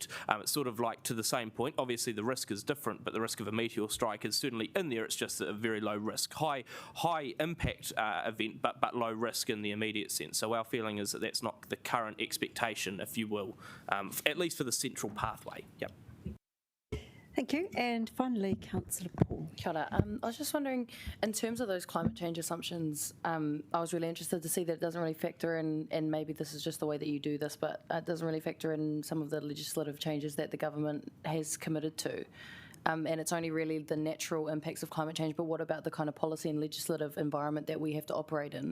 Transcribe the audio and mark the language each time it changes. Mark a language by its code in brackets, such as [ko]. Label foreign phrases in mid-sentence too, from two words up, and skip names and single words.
[en] It's sort of like to the same point. Obviously, the risk is different, but the risk of a meteor strike is certainly in there. It's just a very low risk, high impact event, but low risk in the immediate sense. So our feeling is that that's not the current expectation, if you will, at least for the central pathway. Yep. Thank you. And finally, Councillor Paul. [mi] Kia ora. [en] I was just wondering, in terms of those climate change assumptions, I was really interested to see that it doesn't really factor in, and maybe this is just the way that you do this, but it doesn't really factor in some of the legislative changes that the government has committed to. And it's only really the natural impacts of climate change, but what about the kind of policy and legislative environment that we have to operate in?